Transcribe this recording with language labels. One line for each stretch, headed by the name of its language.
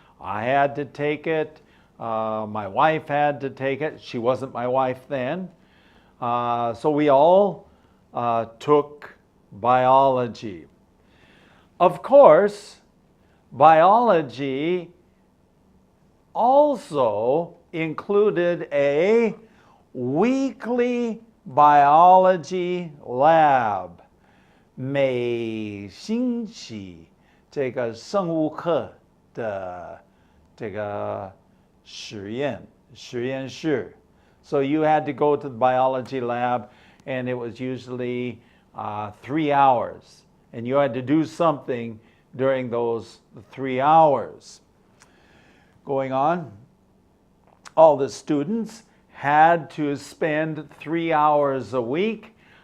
English: I had to take it, my wife had to take it, she wasn't my wife then, so we all took biology. Of course, biology also included a weekly biology lab.
Chinese: 每星期这个生物课的这个实验室.
English: So you had to go to the biology lab, and it was usually 3 hours, and you had to do something during those 3 hours. Going on, all the students had to spend 3 hours a week